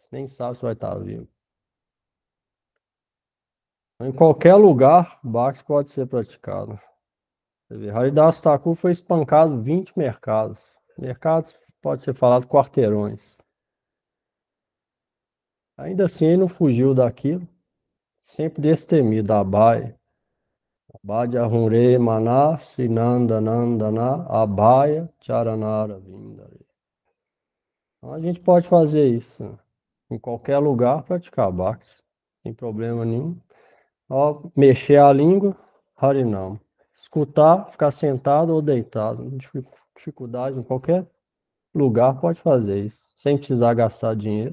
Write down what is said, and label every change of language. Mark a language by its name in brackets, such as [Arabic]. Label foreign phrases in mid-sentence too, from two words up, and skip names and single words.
[Portuguese] Nem sabe se vai estar vivo. Em qualquer lugar, Bhakti pode ser praticado. Você vê, Haridas Thakur foi espancado 20 mercados. Mercados pode ser falado quarteirões. Ainda assim, ele não fugiu daquilo, sempre destemido, Abai. [Bangla] অভয় হরে মন সিনন্দ নন্দন অভয় চরণার বিন্দারে. [Portuguese] Então a gente pode fazer isso, né? Em qualquer lugar praticar Bhakti, sem problema nenhum. Ó, mexer a língua, Harinam. Escutar, ficar sentado ou deitado, não tem dificuldade em qualquer lugar pode fazer isso, sem precisar gastar dinheiro.